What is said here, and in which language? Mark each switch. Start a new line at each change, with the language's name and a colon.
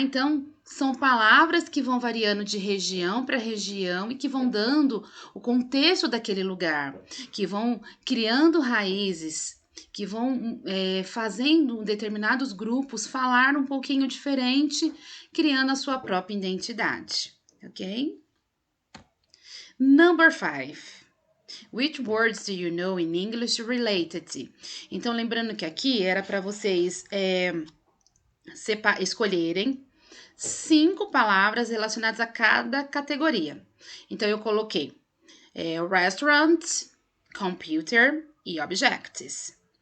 Portuguese: Então, são palavras que vão variando de região para região e que vão dando o contexto daquele lugar, que vão criando raízes, que vão fazendo determinados grupos falar um pouquinho diferente, criando a sua própria identidade, ok?
English: Number 5. Which words do you know in English related?
Portuguese: Então, lembrando que aqui era para vocês escolherem 5 palavras relacionadas a cada categoria. Então, eu coloquei restaurant, computer e objects.